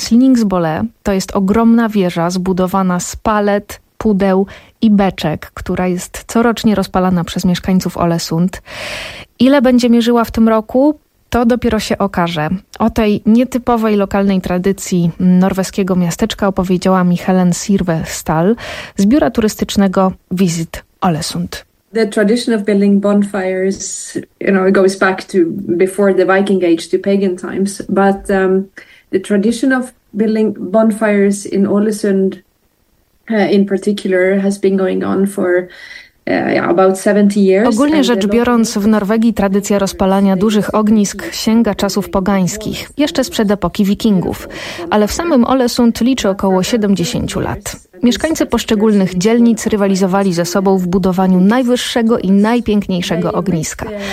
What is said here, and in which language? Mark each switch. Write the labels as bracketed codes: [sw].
[pl] Slingsbole to jest ogromna wieża zbudowana z palet, pudeł i beczek, która jest corocznie rozpalana przez mieszkańców Ålesund. Ile będzie mierzyła w tym roku, to dopiero się okaże. O tej nietypowej lokalnej tradycji norweskiego miasteczka opowiedziała mi Helen Sirvestal z biura turystycznego Visit Ålesund. [en] The tradition of building bonfires, you know, goes back to before the Viking Age to pagan times. But the tradition of building bonfires in Ålesund, in particular, has been going on for about 70 years. [pl] Ogólnie rzecz biorąc, w Norwegii tradycja rozpalania dużych ognisk sięga czasów pogańskich, jeszcze sprzed epoki Wikingów. Ale w samym Ålesund liczy około 70 lat. Mieszkańcy poszczególnych dzielnic rywalizowali ze sobą w budowaniu najwyższego i najpiękniejszego ogniska.